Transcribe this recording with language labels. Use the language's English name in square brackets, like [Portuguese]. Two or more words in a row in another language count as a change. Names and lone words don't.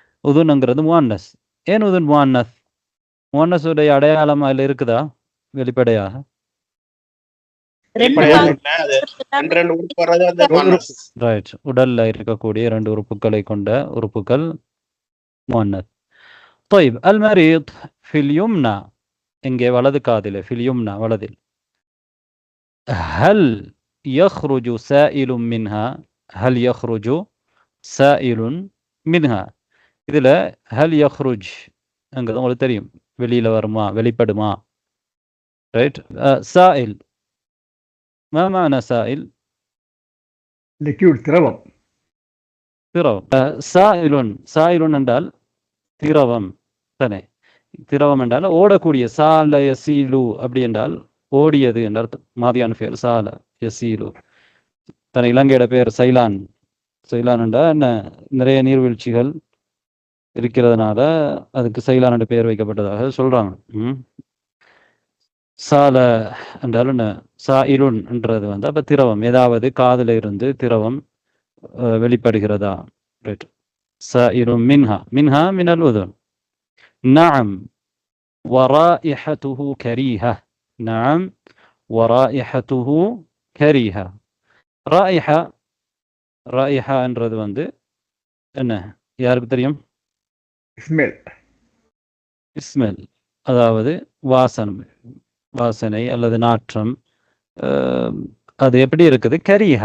[Tamil] உதுனுங்கிறது முஅன்னஸ். ஏன் உதுன் முஅன்னஸ்? முஅன்னஸுடைய அடையாளம் அதில் இருக்குதா வெளிப்படையாக? வெளிப்படையாக இல்ல, அது ரெண்டு உறுப்பு வர்றது அந்த முஅன்னஸ். ரைட். உடல்ல இருக்கக்கூடிய 2 உறுப்புகளை கொண்ட உறுப்புகள் முஅன்னஸ். [Arabic] طيب المريض في اليمنى [Tamil] இங்கே வலது காதிலே [Arabic] في اليمنى வலதில். هل يخرج سائل منها؟ هل يخرج سائل منها؟ [Tamil] இதுல [Arabic] هل يخرج [Tamil] அங்கிறது உங்களுக்கு தெரியும், வெளியில வருமா, வெளிப்படுமா. ரைட். [Arabic] سائل ما معنى سائل؟ [Tamil] லிக்யூட், திரவம். திரவம். சாயிலுன் என்றால் திரவம் தானே. திரவம் என்றால் ஓடக்கூடிய. [Arabic] سال يسيل [Tamil] அப்படி என்றால் ஓடியது என்ற அர்த்தம். மாதியான பேர் [Arabic] سال يسيل. [Tamil] தன இலங்கையோட பேர் சைலான். சைலான் என்றால் என்ன, நிறைய நீர்வீழ்ச்சிகள் இருக்கிறதுனால அதுக்கு சைலான் என்ற பெயர் வைக்கப்பட்டதாக சொல்றாங்க. சால என்றால் என்ன, சாயிலுன் என்றது வந்து அப்ப திரவம். ஏதாவது காதுல இருந்து திரவம் வெளிப்படுகிறதா. [Arabic] ரைட். سائل منها. منها من الأذن. நஅம் ورائحته كريهة. نعم ورائحته كريهة. [Tamil] ராயிஹா என்றது வந்து என்ன, யாருக்கு தெரியும்? ஸ்மெல், அதாவது வாசனை அல்லது நாற்றம். அது எப்படி இருக்குது? கரீஹா.